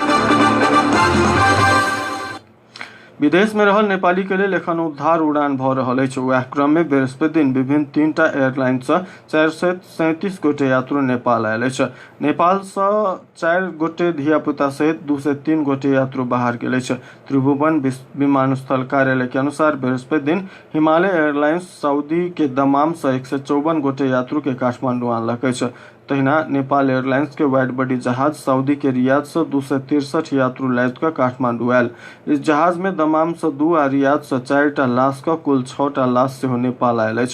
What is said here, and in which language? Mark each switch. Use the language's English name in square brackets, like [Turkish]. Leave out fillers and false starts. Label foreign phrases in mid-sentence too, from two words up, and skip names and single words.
[Maithili] विदेश में रहल नेपाली के लिए एखन उद्धार उड़ान भ रहल अछि। वएह क्रम में बृहस्पति दिन विभिन्न 3टा एयरलाइन से 437 गोटे यात्रु नेपाल आयल अछि। नेपाल से 4 गोटे धियापुता सहित 203 गोटे यात्रु बाहर गेल अछि। त्रिभुवन विमानस्थल कार्यालय के अनुसार बृहस्पति दिन हिमालय एयरलाइंस सऊदी के दमाम से 154 गोटे यात्रु के काठमांडू आनलक अछि। तहिना नेपाल एयरलाइंस के [English] wide body [Maithili] जहाज सऊदी के रियाद से 263 यात्रु लैद कर काठमांडू आयल। इस जहाज में दमाम से 2 आ रियाद से 4टा लाश का कुल 6टा लाश से नेपाल आयल अछि।